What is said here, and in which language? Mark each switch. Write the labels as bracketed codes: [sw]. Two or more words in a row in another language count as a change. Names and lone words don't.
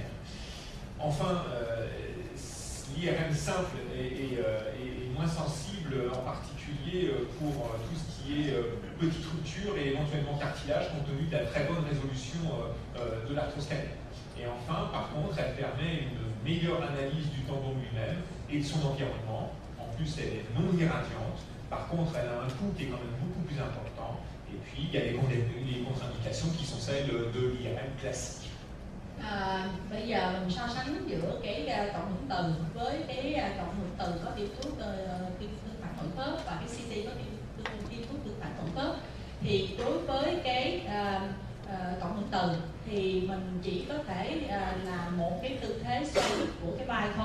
[fr] Enfin, l'IRM simple est moins sensible, en particulier pour tout ce qui est petite rupture et éventuellement cartilage, compte tenu de la très bonne résolution de l'arthroscanner. Et enfin, par contre, elle permet une meilleure analyse du tendon lui-même et de son environnement. En plus, elle est non irradiante. Par contre, elle a un coût qui est quand même beaucoup plus important. Et puis, il y a les contre-indications qui sont celles de l'IRM classique. [vi] Bây giờ mình so sánh giữa cái cộng hưởng từ với cái cộng hưởng từ có tiêm thuốc tương phản nội khớp và cái CT có tiêm thuốc tương phản nội khớp. Thì đối với cái cộng hưởng từ thì mình chỉ có thể là một cái tư thế xoay của cái vai thôi.